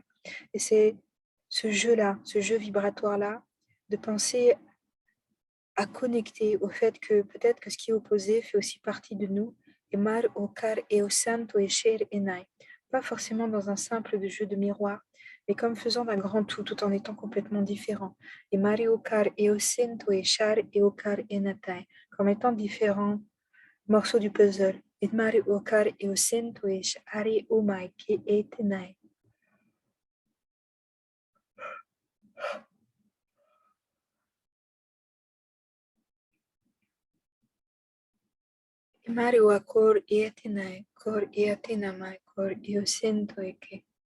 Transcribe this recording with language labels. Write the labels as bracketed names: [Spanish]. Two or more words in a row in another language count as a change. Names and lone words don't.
[French] Et c'est ce jeu-là, ce jeu vibratoire-là, de penser à connecter au fait que peut-être que ce qui est opposé fait aussi partie de nous. Et Mar Okar et Osanto et Sher Enai. Pas forcément dans un simple de jeu de miroir, mais comme faisant d'un grand tout en étant complètement différent. Et Mari Okar et Osento et Shar et Okar et Natai, comme étant différents morceaux du puzzle. Et Mari Okar et Osento et Shari Omai qui est Tenai. Et Mari Okor et Tenai, Kor et Atenamai, Kor et Osento et que.